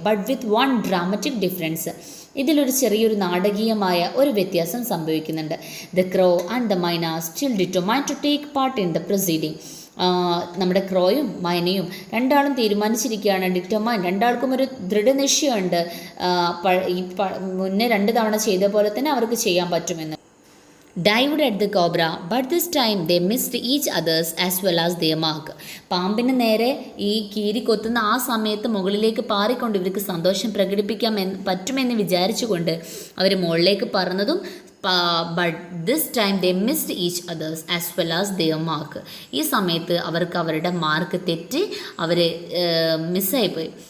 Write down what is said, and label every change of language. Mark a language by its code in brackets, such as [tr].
[en] But with one dramatic difference. [ml] ഇതിലൊരു ചെറിയൊരു നാടകീയമായ ഒരു വ്യത്യാസം സംഭവിക്കുന്നുണ്ട്. [en] The crow and the myna still determined to take part in the proceeding. [ml] നമ്മുടെ ക്രോയും മൈനയും രണ്ടാളും തീരുമാനിച്ചിരിക്കുകയാണ്, ഡിറ്റർമൈൻ, രണ്ടാൾക്കും ഒരു ദൃഢനിശ്ചയമുണ്ട് ഈ മുന്നേ 2 തവണ ചെയ്ത പോലെ തന്നെ അവർക്ക് ചെയ്യാൻ പറ്റുമെന്ന്. [en] Dived at the cobra, but this time they missed each others as well as their mark. [ml] പാമ്പിന് നേരെ ഈ കീരി കൊത്തുന്ന ആ സമയത്ത് മുകളിലേക്ക് പാറിക്കൊണ്ട് ഇവർക്ക് സന്തോഷം പ്രകടിപ്പിക്കാൻ പറ്റുമെന്ന് വിചാരിച്ചുകൊണ്ട് അവർ മുകളിലേക്ക് പറന്നതും [en] But this time they missed each others as well as their mark. [ml] ഈ സമയത്ത് അവർക്ക് അവരുടെ മാർക്ക് തെറ്റി അവർ മിസ്സായിപ്പോയി.